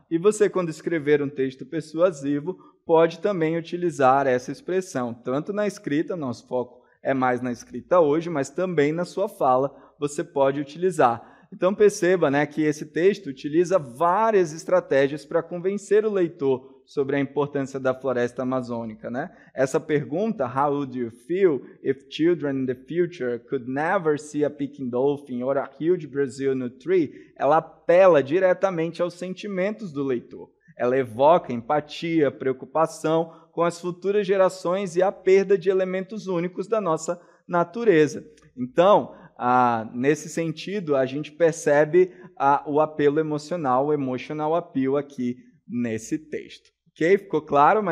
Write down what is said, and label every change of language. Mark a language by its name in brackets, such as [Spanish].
[Portuguese] E você, quando escrever um texto persuasivo, pode também utilizar essa expressão, tanto na escrita, nosso foco é mais na escrita hoje, mas também na sua fala você pode utilizar. Então perceba, né, que esse texto utiliza várias estratégias para convencer o leitor sobre a importância da floresta amazônica, né? Essa pergunta, [English] how would you feel if children in the future could never see a peking dolphin or a huge Brazilian tree? [Portuguese] Ela apela diretamente aos sentimentos do leitor. Ela evoca empatia, preocupação com as futuras gerações e a perda de elementos únicos da nossa natureza. Então, nesse sentido, a gente percebe o apelo emocional, o emotional appeal aqui nesse texto. Ok? Ficou claro?